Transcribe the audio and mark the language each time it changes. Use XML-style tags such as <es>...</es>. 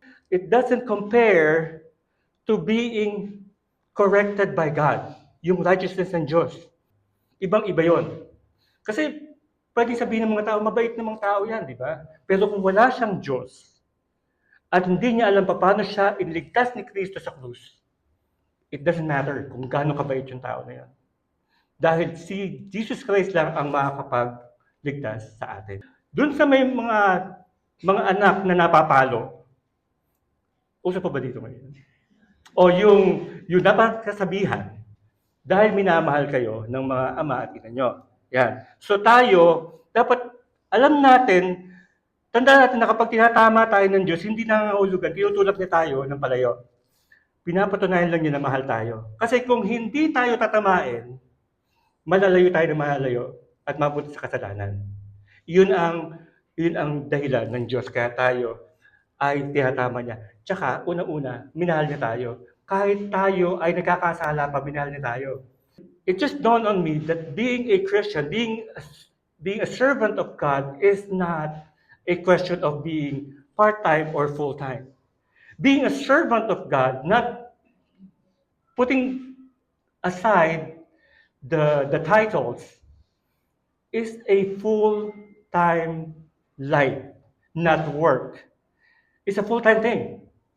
<en>It doesn't compare to being corrected by God,</en> <tl>yung righteousness ng Diyos. Ibang-iba yon. Kasi pwede sabihin ng mga tao, mabait namang tao yan, di ba? Pero kung wala siyang Diyos, at hindi niya alam paano siya iniligtas ni Kristo sa krus,</tl> <en>it doesn't matter</en> <tl>kung gaano kabait yung tao na yan. Dahil si Jesus Christ lang ang makakapagligtas sa atin. Doon sa may mga anak na napapalo, uso pa ba dito ngayon? O yung napakasabihan, dahil minamahal kayo ng mga ama at ina nyo. Yan. So tayo, dapat alam natin, tandaan natin na kapag tinatama tayo ng Diyos, hindi nangangahulugan, tinutulak niya tayo ng palayo. Pinapatunayan lang niya na mahal tayo. Kasi kung hindi tayo tatamain, malalayo tayo na malalayo at mapunta sa kasalanan. Yun ang dahilan ng Diyos kaya tayo ay tinatama niya. Tsaka, una-una, minahal niya tayo. Kahit tayo ay nagkakasala pa, minahal niya tayo.</tl> <en>It just dawned on me that being a Christian, being a servant of God is not a question of being part-time or full-time. Being a servant of God, not putting aside the titles, is a full-time life, not work. It's a full-time thing.</en>